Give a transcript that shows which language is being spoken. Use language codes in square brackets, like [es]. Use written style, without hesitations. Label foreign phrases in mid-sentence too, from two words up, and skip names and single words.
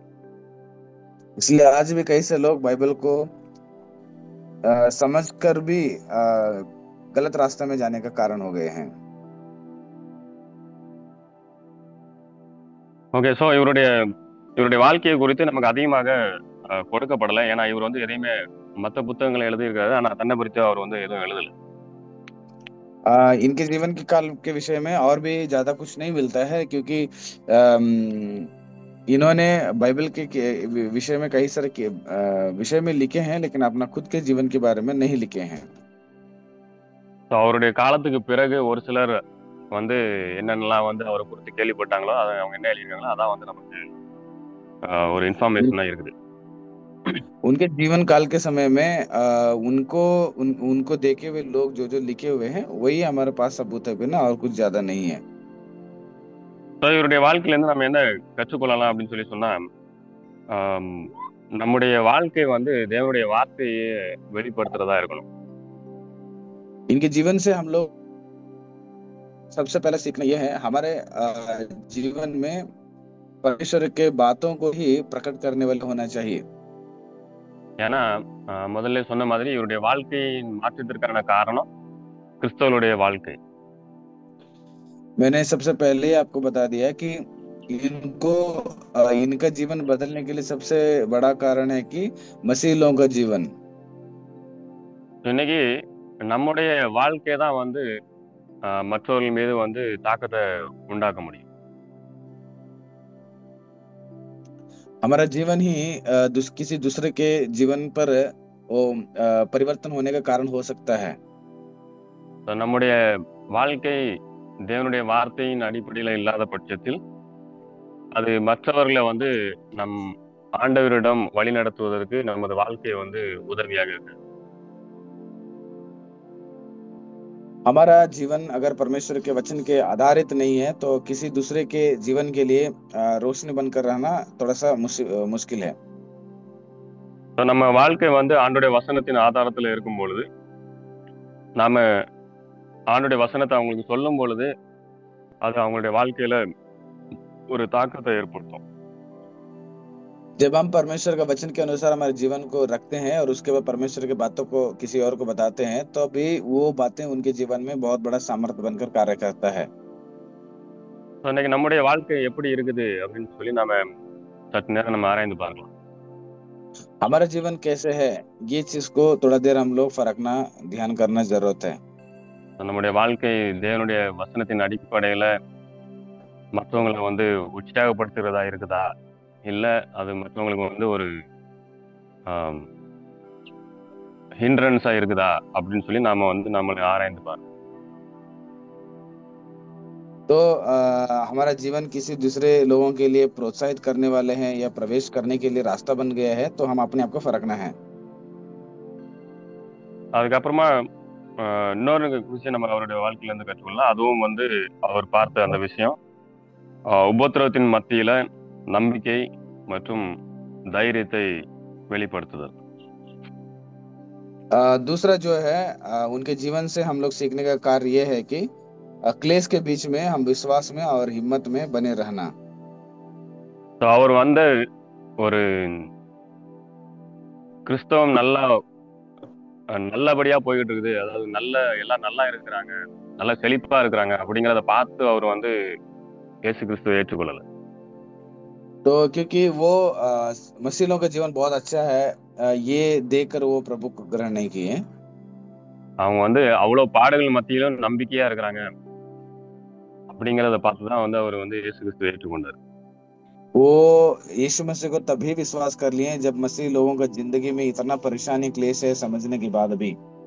[hi] इसलिए आज भी कई सारे लोग बाइबल को समझकर भी गलत रास्ते में जाने का कारण हो गए हैं। [en] Okay, so [ta] இவருடைய வாழ்க்கையை குறித்து நமக்கு அதிகமாக கொடுக்கப்படலை. ஏன்னா இவர் வந்து எதையுமே மற்ற புத்தகங்களை எழுதியிருக்காரு, ஆனா தன்னை குறித்து அவர் வந்து எதுவும் எழுதலை. [hi] इनके जीवन के काल के विषय में और भी ज्यादा कुछ नहीं मिलता है, क्योंकि अम, इन्होंने बाइबल के विषय में कई सारे विषय में लिखे हैं, लेकिन अपना खुद के जीवन के बारे में नहीं लिखे हैं। [ta] ஸோ அவருடைய காலத்துக்கு பிறகு ஒரு சிலர் வந்து என்னென்னலாம் வந்து அவரை குறித்து கேள்விப்பட்டாங்களோ அதை அவங்க என்ன எழுதியிருக்காங்களோ அதான் வந்து நமக்கு ஒரு இன்ஃபர்மேஷனா இருக்குது. [hi] उनके जीवन काल के समय में उनको देखे हुए लोग जो जो लिखे हुए हैं वही हमारे पास सबूत है ना, और कुछ ज्यादा नहीं है। [ta] ஸோ இவருடைய வாழ்க்கையிலேருந்து நம்ம என்ன கற்றுக்கொள்ளலாம் அப்படின்னு சொல்லி சொன்னா, ஆம், நம்முடைய வாழ்க்கை வந்து தேவனுடைய வார்த்தையை வெளிப்படுத்துறதா இருக்கணும். [hi] इनके जीवन से हम लोग सबसे पहले सीखना यह है, हमारे जीवन में परमेश्वर के बातों को ही प्रकट करने वाले होना चाहिए। [ta] ஏன்னா முதல்ல சொன்ன மாதிரி இவருடைய வாழ்க்கையின் மாற்றத்திற்கான காரணம் கிறிஸ்தவனுடைய வாழ்க்கை. [hi] मैंने सबसे पहले आपको बता दिया कि इनको इनका जीवन बदलने के लिए सबसे बड़ा कारण है कि मसीह लोगों का जीवन। [ta] இன்னைக்கு நம்முடைய வாழ்க்கை தான் வந்து மற்றவர்கள் மீது வந்து தாக்கத்தை உண்டாக்க முடியும். [hi] हमारा जीवन ही किसी दूसरे के जीवन पर वो परिवर्तन होने का कारण हो सकता है। [ta] So, நம்முடைய வாழ்க்கை தேவனுடைய வார்த்தையின் அடிப்படையில் இல்லாத பட்சத்தில் அது மற்றவர்களை வந்து நம் ஆண்டவரிடம் வழி நடத்துவதற்கு நமது வாழ்க்கையை வந்து உதவியாக இருக்கு. [hi] हमारा जीवन अगर परमेश्वर के वचन के आधारित नहीं है तो किसी दूसरे के जीवन के लिए रोशनी बनकर रहना थोड़ा सा मुश्किल है। [ta] So, நம்ம வாழ்க்கை வந்து ஆண்டோடைய வசனத்தின் ஆதாரத்தில் இருக்கும் பொழுது, நாம ஆண்டோடைய வசனத்தை அவங்களுக்கு சொல்லும் பொழுது அது அவங்களுடைய வாழ்க்கையில ஒரு தாக்கத்தை ஏற்படுத்தும். [hi] जब हम परमेश्वर का वचन के अनुसार हमारे जीवन को रखते हैं और उसके बाद परमेश्वर की बातों को किसी और को बताते हैं, तो भी वो बातें उनके जीवन में बहुत बड़ा सामर्थ्य बनकर कार्य करता है। [ta] இன்னைக்கு நம்முடைய வாழ்க்கை எப்படி இருக்குது அப்படின்னு சொல்லி நாம சற்று நேரம் நம்ம ஆராய்ந்து பார்க்கலாம். [hi] हमारा जीवन कैसे है, ये चीज को थोड़ा देर हम लोग फरकना, ध्यान करना जरूरत है। [ta] நம்முடைய வாழ்க்கை தேவனுடைய வசனத்தின் அடிப்படையில மற்றவங்களை வந்து உற்சாகப்படுத்துகிறதா இருக்குதா, இல்ல அது மற்றவங்களுக்கு வந்து ஒரு ஹிண்ட்ரன்ஸா இருக்குதா அப்படின்னு சொல்லி நாம வந்து நம்மளை ஆராய்ந்து பார்க்கணும். [hi] तो हमारा जीवन किसी दूसरे लोगों के लिए प्रोत्साहित करने वाले हैं या प्रवेश करने के लिए रास्ता बन गया है, तो हम अपने आप को फरकना है। [ta] அதுக்கப்புறமா இன்னொரு விஷயம் நம்ம அவருடைய வாழ்க்கையில இருந்து கற்றுக்கொள்ளலாம். அதுவும் வந்து அவர் பார்த்த அந்த விஷயம் உபத்திரவத்தின் மத்தியில நம்பிக்கை மற்றும் தைரியத்தை வெளிப்படுத்துதல். [hi] दूसरा जो है उनके जीवन से हम लोग सीखने का कार्य ये है कि क्लेश के बीच में हम विश्वास में और हिम्मत में बने रहना। [ta] So, அவர் வந்து ஒரு கிறிஸ்தவம் நல்லபடியா போய்கிட்டு இருக்குது, அதாவது எல்லாம் நல்லா இருக்கிறாங்க, நல்லா செழிப்பா இருக்கிறாங்க அப்படிங்கிறத பார்த்து அவர் வந்து இயேசு கிறிஸ்துவை ஏற்றுக்கொள்ளல. [hi] तो क्योंकि वो मसीह लोगों का जीवन बहुत अच्छा है, ये देखकर वो प्रभु को ग्रहण नहीं किए। [ta] அவங்க வந்து அவ்வளவு பாடுகள் மத்தியிலும் நம்பிக்கையா இருக்கிறாங்க அப்படிங்கிறத பார்த்து தான் வந்து அவர் வந்து இயேசு கிறிஸ்துவை ஏற்றுக்கொண்டார். [hi] वो यीशु मसीह को तभी विश्वास कर लिए जब मसीह लोगों का जिंदगी में इतना परेशानी क्लेश है समझने के बाद भी।